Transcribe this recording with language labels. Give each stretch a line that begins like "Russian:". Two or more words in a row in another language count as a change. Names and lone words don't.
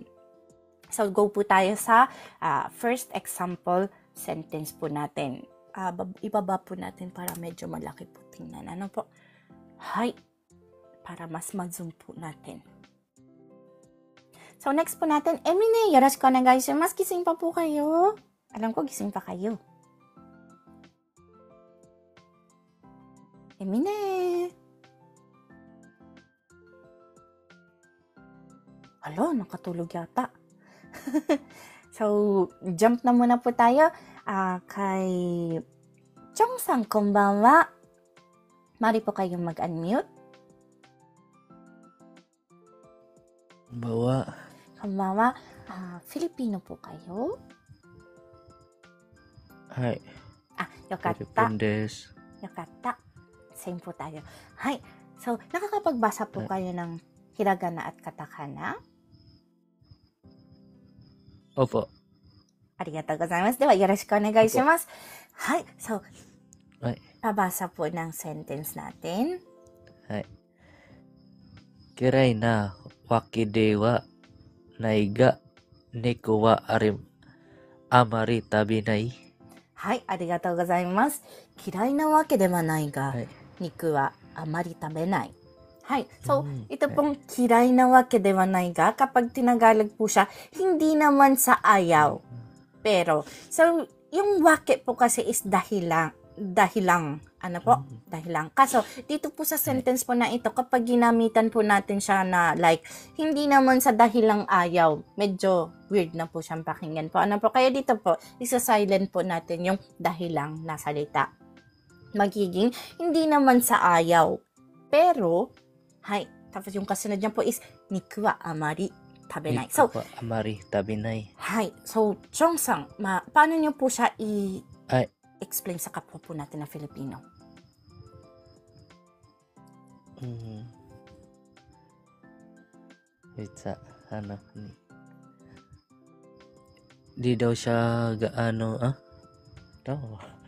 Filipino: So, go po tayo sa
English: first example sentence
Filipino: po natin. Ibaba po natin para medyo malaki po tingnan. Ano po? Hi. Para mas ma-zoom po natin. So, next po natin,
Japanese: Emine, よろしくお願いします.
Filipino: Gising pa po kayo? Alam ko, gising pa kayo. Emine. Alo, nakatulog yata. So, jump na muna po tayo. Kay Chong-san, konbanwa. Mari po kayong mag-unmute. Konbanwa. Konbanwa. Filipino po kayo? Hai. Yokatta.
Japanese: フィリピンです.
Filipino: Yokatta. Same po tayo. Hai. So, nakakapagbasa po kayo ng hiragana at katakana? Opo.
Japanese: ありがとうございます。では、よろしくお願いします.
Filipino: Hai. So, Hai. pabasa po ng sentence natin. Hai.
Japanese: 嫌いなわけではないが猫はあまり食べない. Hai, ありがとうございます. 嫌いなわけではないが, Hai. 肉はあまり食べない。はい.
Filipino: So, ito pong
Japanese: 嫌いなわけではないが,
Filipino: kapag tinagalog po siya, hindi naman sa ayaw. Pero, so, yung wake po kasi is dahilang. Ano po? Dahilang. Kaso, dito po sa sentence po na ito, kapag ginamitan po natin siya na like, hindi naman sa dahilang ayaw, medyo weird na po siyang pakinggan po. Ano po? Kaya dito po, isa-silent po natin yung dahilang na salita. Magiging, hindi naman sa ayaw. Pero, hai, tapos yung kasunod niya po is,
Japanese: 肉はあまり食べない. So, 肉はあまり食べない. hai.
Filipino: So, Chong-san, paano niyo po siya Hai. explain sa kapwa po natin na Filipino? Wait sa di daw siya gaano daw.